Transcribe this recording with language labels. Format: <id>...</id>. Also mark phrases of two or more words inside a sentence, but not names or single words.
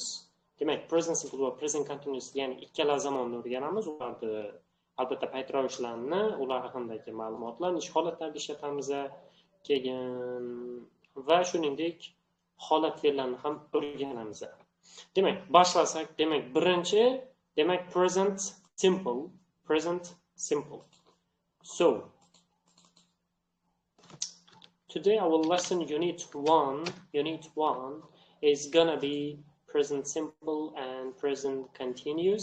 <en>Demak, present simple va present continuous,</en> <uz>ya'ni ikkala zamonni o'rganamiz. Ularni albatta paytravishlarni, ular haqidagi ma'lumotlar, ish holatlarida ishlatamiz, keyin va shuningdek holat fe'llarni ham o'rganamiz. Demak, boshlasak, demak, birinchi, demak,</uz> <en>present simple. So, today our lesson unit 1 is gonna be present simple and present continuous.</en>